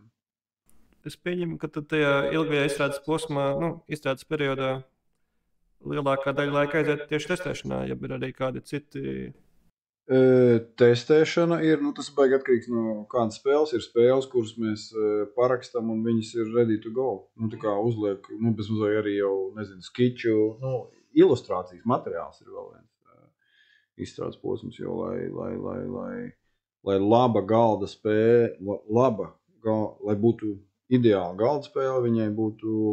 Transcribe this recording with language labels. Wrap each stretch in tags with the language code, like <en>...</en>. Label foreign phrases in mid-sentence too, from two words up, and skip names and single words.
<lv>Es pieņemu, ka tajā ilgajā izstrādes posmā, izstrādes periodā, lielākā daļa laika aiziet tieši testēšanā, ja ir arī kādi citi. Testēšana ir, nu, tas baigi atkarīgs no kādas spēles. Ir spēles, kuras mēs parakstam un viņas ir</lv> <en>ready to go.</en> <lv>Nu, tā kā uzliek, nu, bez mazliet arī jau, nezinu, skiču, nu, ilustrācijas materiāls ir vēl viens izstrādes posms, jo lai laba galda spēle, lai būtu ideāla galda spēle, viņai būtu</lv>